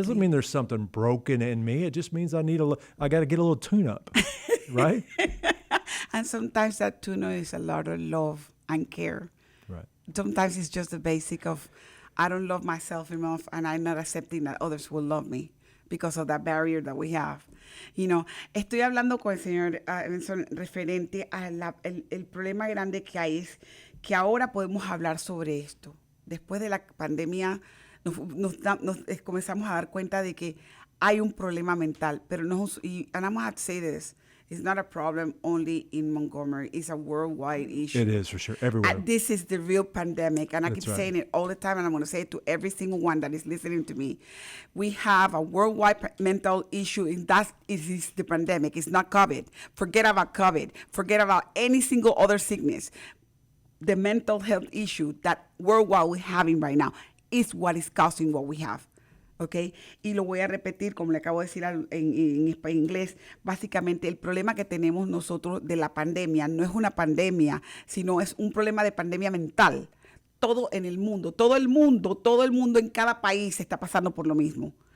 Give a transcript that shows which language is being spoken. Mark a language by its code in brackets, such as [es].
[en] It doesn't mean there's something broken in me. It just means I got to get a little tune-up, right? And sometimes that tune-up is a lot of love and care. Right. Sometimes it's just the basic of, I don't love myself enough and I'm not accepting that others will love me because of that barrier that we have. [es] Estoy hablando con el señor Benson referente a el problema grande que hay es que ahora podemos hablar sobre esto. Después de la pandemia nos comenzamos a dar cuenta de que hay un problema mental, [en] and I'm going to have to say this, it's not a problem only in Montgomery. It's a worldwide issue. It is for sure, everywhere. This is the real pandemic, and I That's keep right. saying it all the time, and I'm going to say it to every single one that is listening to me. We have a worldwide mental issue, and that is the pandemic. It's not COVID. Forget about COVID. Forget about any single other sickness. The mental health issue that worldwide we're having right now is what is causing what we have. [es] ¿Ok? Y lo voy a repetir, como le acabo de decir en inglés. Básicamente, el problema que tenemos nosotros de la pandemia no es una pandemia, sino es un problema de pandemia mental. Todo en el mundo, todo el mundo en cada país está pasando por lo mismo.